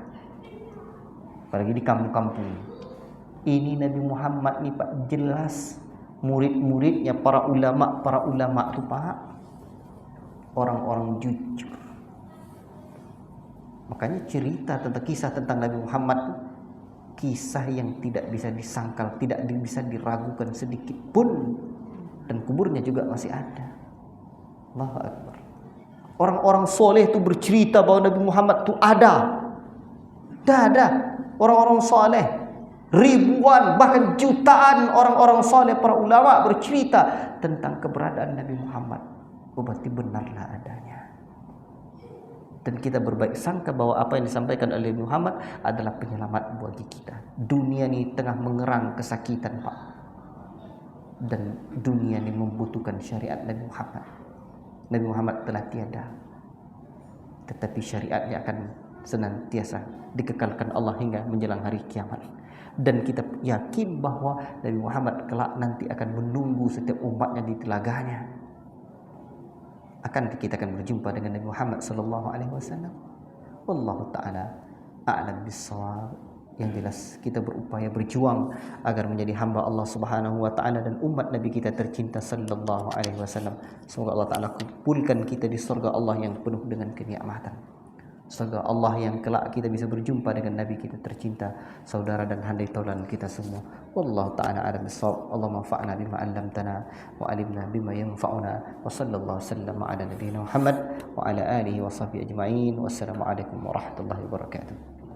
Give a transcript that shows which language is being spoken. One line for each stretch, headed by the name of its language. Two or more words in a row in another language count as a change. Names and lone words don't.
Indonesian: Apalagi di kampung-kampung. Ini Nabi Muhammad ni Pak, jelas murid-muridnya para ulama tu Pak, orang-orang jujur. Makanya cerita tentang kisah tentang Nabi Muhammad tu kisah yang tidak bisa disangkal, tidak bisa diragukan sedikit pun, dan kuburnya juga masih ada.
Arabic: الله أكبر.
Indonesian: Orang-orang soleh tu bercerita bahawa Nabi Muhammad tu ada. Ada orang-orang soleh, ribuan bahkan jutaan orang-orang soleh, para ulama bercerita tentang keberadaan Nabi Muhammad. Berarti benarlah adanya. Dan kita berbaik sangka bahwa apa yang disampaikan oleh Muhammad adalah penyelamat bagi kita. Dunia ini tengah mengerang kesakitan, Pak. Dan dunia ini membutuhkan syariat Nabi Muhammad. Nabi Muhammad telah tiada, tetapi syariatnya akan senantiasa dikekalkan Allah hingga menjelang hari kiamat. Dan kita yakin bahwa Nabi Muhammad kelak nanti akan menunggu setiap umatnya di telaganya. Kita akan berjumpa dengan Nabi Muhammad
Arabic: صلى الله عليه وسلم. والله تعالى أعلم بالصواب.
Indonesian: Yang jelas kita berupaya berjuang agar menjadi hamba Allah
Arabic: سبحانه وتعالى
Indonesian: dan umat Nabi kita tercinta
Arabic: صلى الله عليه وسلم.
Indonesian: Semoga
Arabic: الله تعالى
Indonesian: kumpulkan kita di surga Allah yang penuh dengan kenikmatan. Surga Allah yang kelak kita bisa berjumpa dengan Nabi kita tercinta, saudara dan handai taulan kita semua.
Arabic: والله تعالى أعلم بالصواب اللهم انفعنا بما علمتنا وعلمنا بما ينفعنا. وصلى الله وسلم على نبينا محمد وعلى آله وصحبه أجمعين. والسلام عليكم ورحمة الله وبركاته.